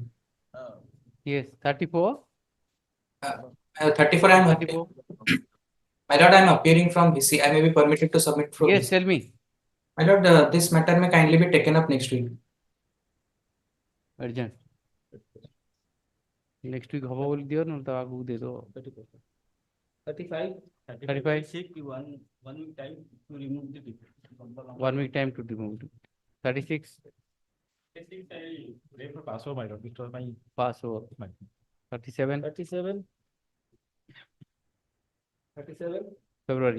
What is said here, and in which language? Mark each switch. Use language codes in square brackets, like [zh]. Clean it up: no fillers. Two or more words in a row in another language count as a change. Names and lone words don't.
[en] yes 34 34 I am 34 My lord, I am appearing from BC. I may be permitted to submit from yes BC. tell me My lord, this matter may kindly be taken up next week. urgent next week [or] ହବ ବୋଲି ଦିଅ ନହେଲେ ତା ଆଗକୁ ଦେଇଦବ [en] 35. 35. Check one week time to remove the defect. 1 week time to remove it. 36. Pass over, my lord. It was my Pass over. 37. 37. February.